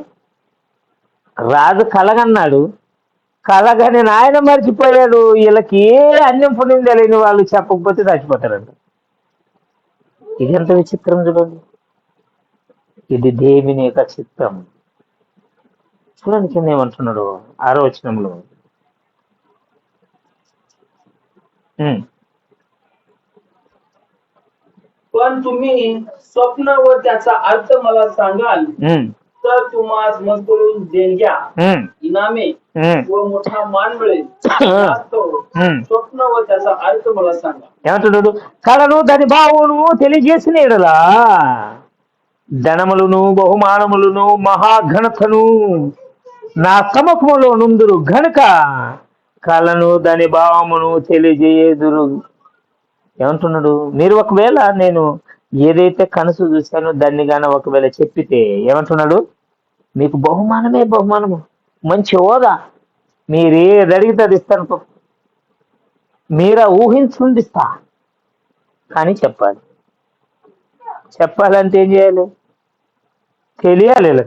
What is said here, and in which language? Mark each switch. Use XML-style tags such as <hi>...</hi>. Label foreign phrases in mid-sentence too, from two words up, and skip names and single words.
<te>రాజు కలగన్నాడు, కలగని నాయన మర్చిపోయాడు, వీళ్ళకి ఏ అన్యం పుణ్యం తెలియని వాళ్ళు చెప్పకపోతే చచ్చిపోతారంట. ఇది ఎంత విచిత్రం చూడండి. ఇది దేవుని యొక్క చిత్రం. చూడండి కింద ఏమంటున్నాడు 6వ వచనంలో,</te> <mr>पण तुम्ही स्वप्न व त्याचा अर्थ मला सांगाल तर तुम्हाला मजकूरून देणग्या, इनामे व मोठा मान मिळेल. स्वप्न व त्याचा अर्थ मला सांगा.</mr> <te>ఏమంటున్నాడు, కళను దాని భావమును తెలియజేసిన ఎడలా ధనములను బహుమానములను మహాఘనతను నా సముఖములో నుందురు గనుక కళను దాని భావమును తెలియజేయుదురు. ఏమంటున్నాడు, మీరు ఒకవేళ నేను ఏదైతే కనసు చూశానో దాన్ని గాన ఒకవేళ చెప్పితే ఏమంటున్నాడు, మీకు బహుమానమే బహుమానము, మంచి హోదా, మీరు ఏది అడిగితే అది ఇస్తాను, మీరా ఊహించుకుంది ఇస్తా, కానీ చెప్పాలంటే ఏం చేయాలి, తెలియాలి వీళ్ళకి.</te>